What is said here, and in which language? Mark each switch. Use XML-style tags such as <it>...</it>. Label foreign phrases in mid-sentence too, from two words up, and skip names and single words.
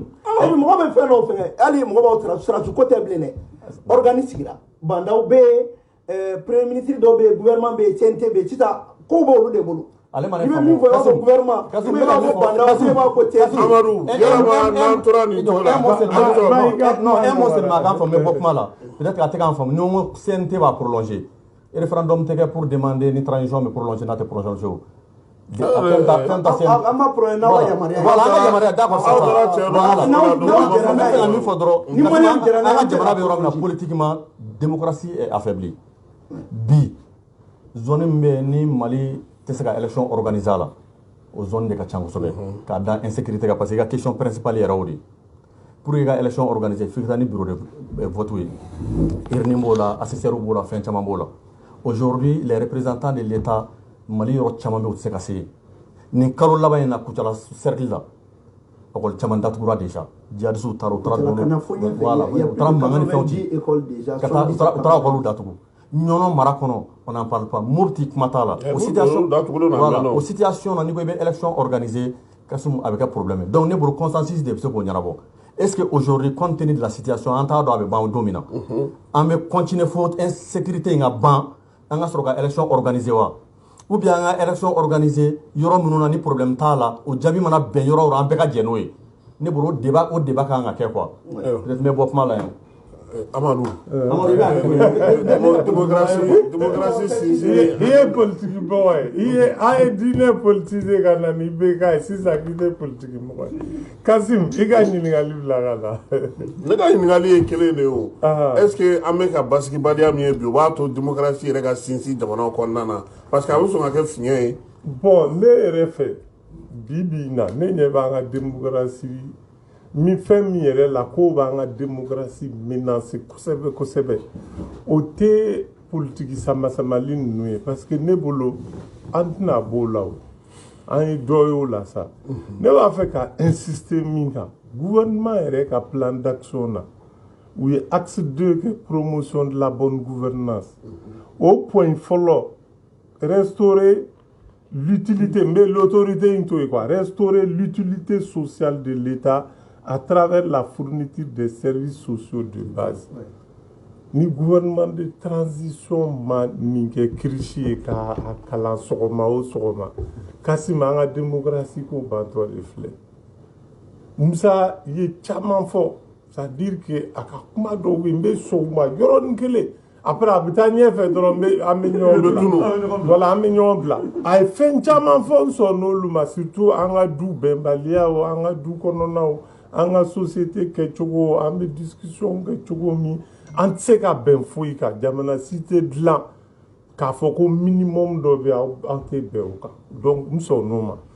<bm>Mɔgɔ bɛ fɛn dɔw fɛngɛ hali mɔgɔ b'aw sirasuko ko tɛ bilen dɛ. Organi sigira bandaw bɛ yen</bm> <fr>premier ministre</fr> <bm>dɔw bɛ yen gouvernement bɛ yen CNT bɛ yen sisan ko b'olu de bolo. I bɛ min fɔ i b'a fɔ gouvernement i bɛ b'a fɔ bandaw i bɛ b'a fɔ CNT. Amadu yɛlɛma n'an tora nin cogo la.</bm> <fr>Non, un mot seulement</fr> <bm>k'an faamu bɔ kuma la peut-être a tɛ k'an faamu ni n ko CNT b'a prolonger référendum tɛ kɛ</bm> <fr>pour demander</fr> <bm>ni transition bɛ prolonger n'a tɛ prolonger o. An ma prolonger n'aw ka yamaruya. Voilà an ka yamaruya</bm> <fr>d'accord ça va.</fr> <bm>N'aw min fɔ dɔrɔn an ka jamana bɛ yɔrɔ min na</bm> <fr>politiquement démocratie est affaiblie.</fr> <bm>Bi zone min bɛ ni Mali tɛ se ka élection organiser la o zone de ka ca kosɛbɛ k'a da insécurité kan</bm> <fr>parce que</fr> <bm>i ka</bm> <fr>question principale</fr> <bm>yɛrɛ o de pour i ka élection organiser f'i ka taa ni</bm> <fr>bureau de vote</fr> <bm>ye urne b'o la assesseur b'o la fɛn caman b'o la</bm> <fr>aujourd'hui les représentants de l'État</fr> <bm>Mali yɔrɔ caman bɛ u tɛ se ka se yen nin kalo laban in na Kucala cercle la école caman datugura déjà djihadistes taara u taara voilà u taara mankan ni fɛnw ci ka taa u taara école datugu ɲɔnɔ mara kɔnɔ</bm> <fr>on n'en parle pas</fr> <bm>Mopti kuma t'a la o situation na n'i ko i bɛ élection organiser Kasum a bɛ kɛ problème donc ne bolo consensus de bɛ se k'o ɲɛnabɔ</bm> <fr>est-ce que aujourd'hui compte tenu de la situation</fr> <bm>an t'a dɔn a bɛ ban don min na an bɛ continuer fo insécurité in ka ban an ka sɔrɔ ka élection organiser wa</bm> <fr>ou bien</fr> <bm>an ka élection organiser yɔrɔ minnu na ni problème t'a la o jaabi mana bɛn yɔrɔ o yɔrɔ an bɛɛ ka jɛ n'o ye ne bolo o débat kan ka kɛ quoi peut-être n bɛ bɔ kuma la yan. Amadou démocratie sinsin i ye politiki mɔgɔ ye an ye diinɛ politiser ka na ni bk ye sisan k'i tɛ politiki mɔgɔ ye Kasim i ka ɲininkali bila ka na. Ne ka ɲininkali ye kelen de ye o</bm> <fr>est-ce que</fr> <bm>an bɛ ka basigibaliya min ye bi o b'a to démocratie yɛrɛ ka sinsin jamanaw kɔnɔna na</bm> <fr>parce que</fr> <bm>a bɛ sɔn ka kɛ fiɲɛ ye. Bon ne yɛrɛ fɛ bi bi in na ne ɲɛ b'an ka démocratie mi fɛn min yɛrɛ la ko b'an ka démocratie menacer kosɛbɛ kosɛbɛ o tɛ politiki sama-samali ninnu ye</bm> <fr>parce que</fr> <bm>ne bolo an tɛna b'o la o an ye dɔ ye o la sa ne b'a fɛ ka</bm> <fr>insister</fr> <bm>min kan</bm> <fr>gouvernement</fr> <bm>yɛrɛ ka</bm> <fr>plan d'action</fr> <bm>na u ye</bm> <fr>axe 2 kɛ promotion de la bonne gouvernance o point fɔlɔ restaurer l'utilité mais l'autorité</fr> <bm>in to ye</bm> <fr>quoi restaurer l'utilité sociale de l'État à travers la fourniture des services sociaux de base.</fr> <bm>Ni gouvernement de transition ma nin kɛ kirisi ye k'a kalan sɔgɔma o sɔgɔma Kassim an ka démocratie ko bantɔ de filɛ Musa ye caman fɔ</bm> <fr>c'est-à-dire</fr> <bm>que a ka kuma dɔw bɛ yen n bɛ sɔn u ma yɔrɔnin kelen après a bɛ taa ɲɛfɛ dɔrɔn an bɛ ɲɔgɔn bila voilà an bɛ ɲɔgɔn bila a ye fɛn caman fɔ n sɔn n'olu ma surtout an ka du bɛnbaliyaw an ka du kɔnɔnaw an ka société kɛcogo an bɛ discussion kɛ cogo min an tɛ se ka bɛn foyi kan jamana si tɛ dilan k'a fɔ ko minimum dɔ bɛ aw tɛ bɛn o kan donc n sɔn n'o ma</bm>